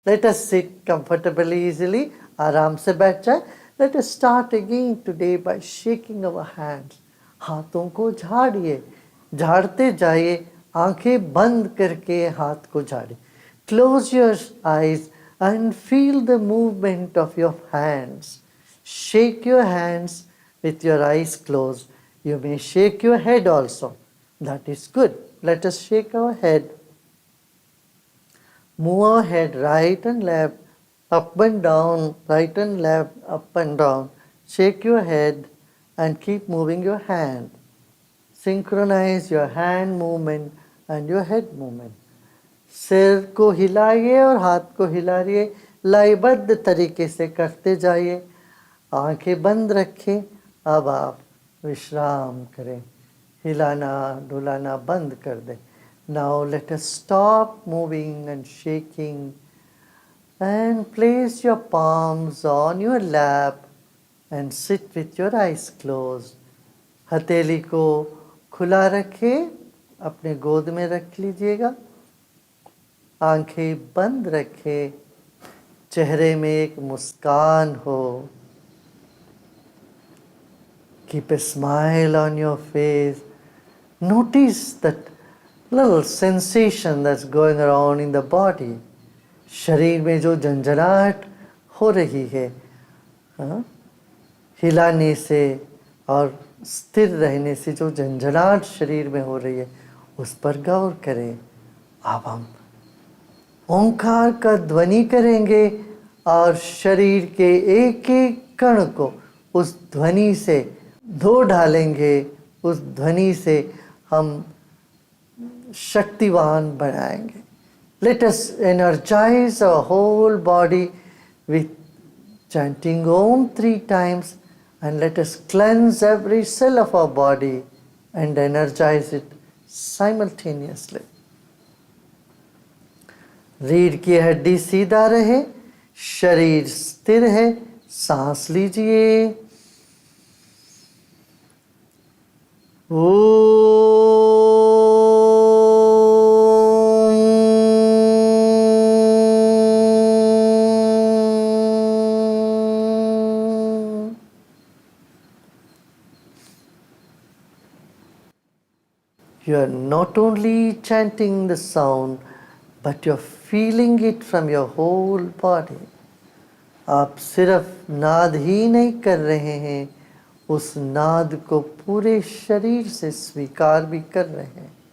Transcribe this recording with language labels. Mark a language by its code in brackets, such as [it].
[en] Let us sit comfortably, easily. [hi] आराम से बैठ जाए. [en] Let us start again today by shaking our hands. [hi] हाथों को झाड़िए, झाड़ते जाइए, आंखें बंद करके हाथ को झाड़िए. [en] Close your eyes and feel the movement of your hands. Shake your hands with your eyes closed. You may shake your head also. That is good. Let us shake our head. Move our head right and left, up and down, right and left, up and down. Shake your head and keep moving your hand. Synchronize your hand movement and your head movement. [hi] सिर को हिलाइए और हाथ को हिलाइए, लयबद्ध तरीके से करते जाइए. आंखें बंद रखें. अब आप विश्राम करें, हिलाना डुलाना बंद कर दें. [en] Now let us stop moving and shaking and place your palms on your lap and sit with your eyes closed. [hi] हथेली को खुला रखें, अपने गोद में रख लीजिएगा. आंखें बंद रखें, चेहरे में एक मुस्कान हो. [en] Keep a smile on your face. Notice that little sensation that's going around in the body. [hi] शरीर में जो झंझनाहट हो रही है, हिलाने से और स्थिर रहने से जो झंझनाहट शरीर में हो रही है, उस पर गौर करें. अब हम ओंकार का ध्वनि करेंगे और शरीर के एक एक कण को उस ध्वनि से धो डालेंगे. उस ध्वनि से हम शक्तिवान बनाएंगे. [en] Let us energize our whole body with chanting Om 3 times, and let us cleanse every cell of our body and energize it simultaneously. [hi] रीढ़ की हड्डी सीधा रहे, शरीर स्थिर है. सांस लीजिए. [en] You are not only chanting the sound, but you are feeling it from your whole body. [hi] आप सिर्फ नाद ही नहीं कर रहे हैं, उस नाद को पूरे शरीर से स्वीकार भी कर रहे हैं.